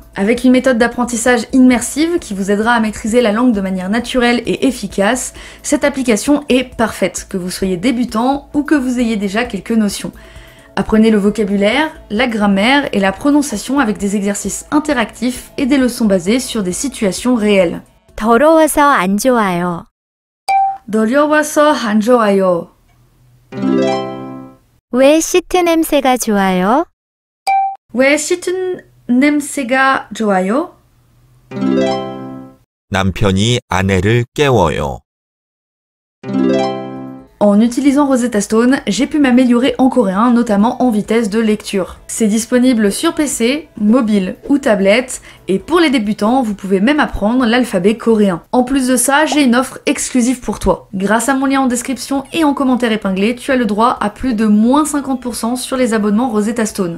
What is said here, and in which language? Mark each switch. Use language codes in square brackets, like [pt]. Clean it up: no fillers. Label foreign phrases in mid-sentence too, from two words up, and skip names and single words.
[fr] Avec une méthode d'apprentissage immersive qui vous aidera à maîtriser la langue de manière naturelle et efficace, cette application est parfaite, que vous soyez débutant ou que vous ayez déjà quelques notions. Apprenez le vocabulaire, la grammaire et la prononciation avec des exercices interactifs et des leçons basées sur des situations réelles. [ko] 더러워서 안 좋아요. 더러워서 안 좋아요. 왜 시트 냄새가 좋아요? 왜 짙은 냄새가 좋아요? 남편이 아내를 깨워요. [fr] En utilisant Rosetta Stone, j'ai pu m'améliorer en coréen, notamment en vitesse de lecture. C'est disponible sur PC, mobile ou tablette, et pour les débutants, vous pouvez même apprendre l'alphabet coréen. En plus de ça, j'ai une offre exclusive pour toi. Grâce à mon lien en description et en commentaire épinglé, tu as le droit à plus de moins 50% sur les abonnements Rosetta Stone.